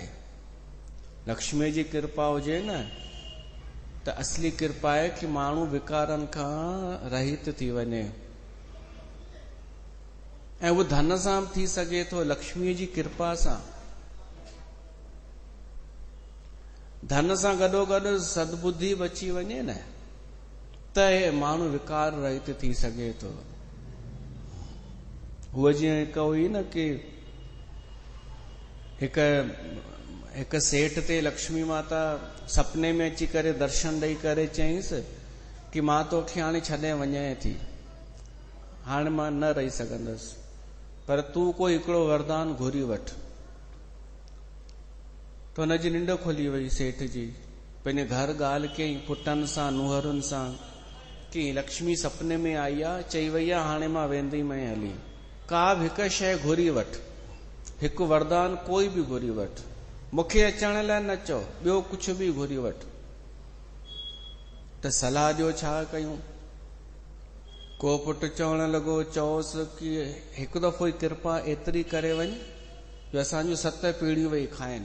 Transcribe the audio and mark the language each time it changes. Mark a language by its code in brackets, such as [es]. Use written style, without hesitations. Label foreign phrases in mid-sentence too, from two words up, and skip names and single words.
[sd] लक्ष्मीअ जी कृपा हुजे न त असली कृपा आहे कि माण्हू विकारनि खां रहित थी वञे। ऐं उहो धन सां थी सघे थो, लक्ष्मीअ जी कृपा सां। धन सां गॾोगॾु सद्बुद्धि बची वञे न त माण्हू विकार रहित थी सघे थो। हूअ जीअं हिकु हुई न कि हिकु सेठ ते लक्ष्मी माता सपने में अची करे दर्शन ॾेई करे चयईंसि कि मां तोखे हाणे छॾे वञे थी, हाणे मां न रही सघंदसि, पर तूं कोई हिकिड़ो वरदान घुरी वठ। तो हुनजी निंड खुली वई सेठ जी। पंहिंजे घर ॻाल्हि कयईं पुटनि सां, नुंहरुनि सां कि लक्ष्मी सपने में आई आहे, चई वई आहे हाणे मां वेंदी मैं हली। का बि हिकु शइ घुरी वठ, हिकु वरदान कोई बि घुरी वठ, मूंखे अचण लाइ न चओ, ॿियो कुझु बि घुरी वठ। त सलाह ॾियो छा कयूं? को पुट चवण लॻो, चओसि कि हिकु दफ़ो ई कृपा एतिरी करे वञ जो असांजूं 7 पीढ़ियूं वेही खाइनि।